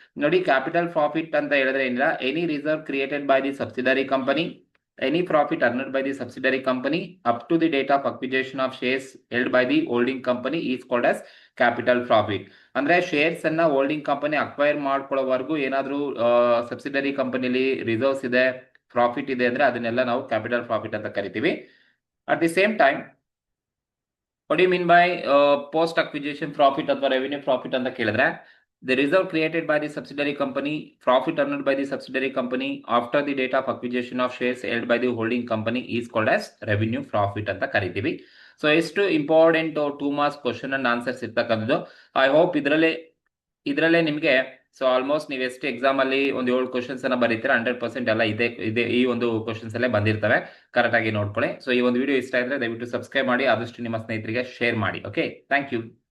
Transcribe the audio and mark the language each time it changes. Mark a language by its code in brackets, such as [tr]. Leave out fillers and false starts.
[en] ನೋಡಿ, capital profit [kn] ಅಂತ ಹೇಳಿದ್ರೆ ಏನಿಲ್ಲ, [en] Any reserve created by the subsidiary company, any profit earned by the subsidiary company up to the date of acquisition of shares held by the holding company is called as capital profit. [kn] ಅಂದ್ರೆ shares ಅನ್ನ holding company acquire ಮಾಡ್ಕೊಳ್ಳೋವರೆಗೂ ಏನಾದ್ರೂ subsidiary ಕಂಪನಿಲಿ reserves ಇದೆ, profit ಇದೆ ಅಂದ್ರೆ ಅದನ್ನೆಲ್ಲ ನಾವು capital profit ಅಂತ ಕರಿತೀವಿ. [en] at the same time what do you mean by post acquisition profit ಅಥವಾ revenue profit [kn] ಅಂತ ಕೇಳಿದ್ರೆ [en] the reserve created by the subsidiary company, profit earned by the subsidiary company after the date of acquisition of shares held by the holding company is called as revenue profit [kn] ಅಂತ ಕರಿತೀವಿ. So ಎಷ್ಟು important 2 marks question and answers ಇರ್ತಕ್ಕಂಥದ್ದು. I hope ಇದರಲ್ಲೇ ನಿಮಗೆ so almost ನೀವು ಎಷ್ಟು exam ಅಲ್ಲಿ ಒಂದು 7 ಕ್ವಶನ್ಸ್ ಅನ್ನ ಬರೀತೀರಾ 100% ಎಲ್ಲ ಇದೆ ಈ ಒಂದು ಕ್ವಶನ್ಸ್ ಅಲ್ಲೇ ಬಂದಿರ್ತವೆ. ಕರೆಕ್ಟ್ ಆಗಿ ನೋಡ್ಕೊಳ್ಳಿ. ಸೊ ಈ ಒಂದು ವಿಡಿಯೋ ಇಷ್ಟ ಇದ್ರೆ ದಯವಿಟ್ಟು ಸಬ್ಸ್ಕ್ರೈಬ್ ಮಾಡಿ, ಆದಷ್ಟು ನಿಮ್ಮ ಸ್ನೇಹಿತರಿಗೆ ಶೇರ್ ಮಾಡಿ. Okay, thank you.